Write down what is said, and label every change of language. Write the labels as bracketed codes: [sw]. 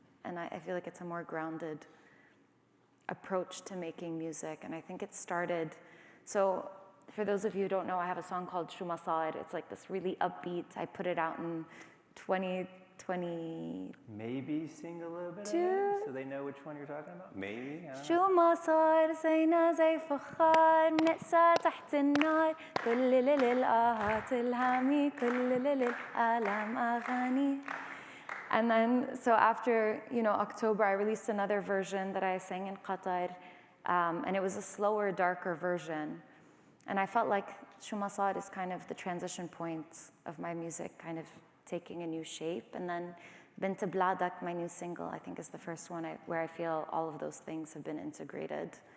[en] And I feel like it's a more grounded approach to making music. And I think it started, so for those of you who don't know, I have a song called Shu Ma Sar. It's like this really upbeat. I put it out in 2020. Maybe sing a little bit of it so they know which one you're talking about? Maybe? [ar] شو ما صار زينا زي فخار نقسى تحت النار كل للآهات الهامي كل للآلام أغاني. [en] And then, so after, you know, October, I released another version that I sang in Qatar, and it was a slower, darker version. And I felt like Shu Ma Sar is kind of the transition point of my music, kind of taking a new shape. And then Bint Bladak, my new single, I think is the first one where I feel all of those things have been integrated.